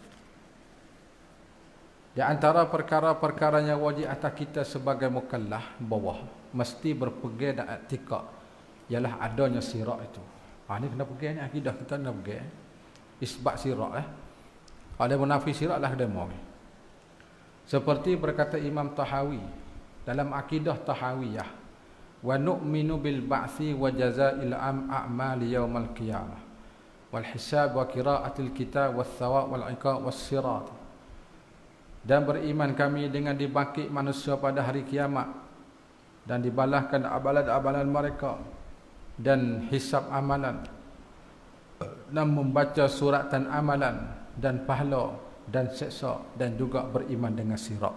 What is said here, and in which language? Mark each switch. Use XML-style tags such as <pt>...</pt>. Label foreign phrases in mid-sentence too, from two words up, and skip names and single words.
<ms>Di antara perkara-perkara yang wajib atas kita sebagai mukallaf bawah mesti berpegang dan i'tikad ialah adanya sirat itu. Ni kena pergi ni akidah kita kena pergi. Isbat sirat Kalau dia menafi sirat lah demo. Seperti berkata Imam Tahawi dalam akidah Tahawiyah,</ms> <ar>ونؤمن بالبعث وجزاء الأعمال يوم القيامة والحساب وقراءة الكتاب والثواب والعقاب والصراط.</ar> <ms>Dan beriman kami dengan dibangkit manusia pada hari kiamat dan dibalaskan amalan-amalan mereka dan hisab amalan dan membaca suratan amalan dan pahala dan seksa dan juga beriman dengan sirat.</ms>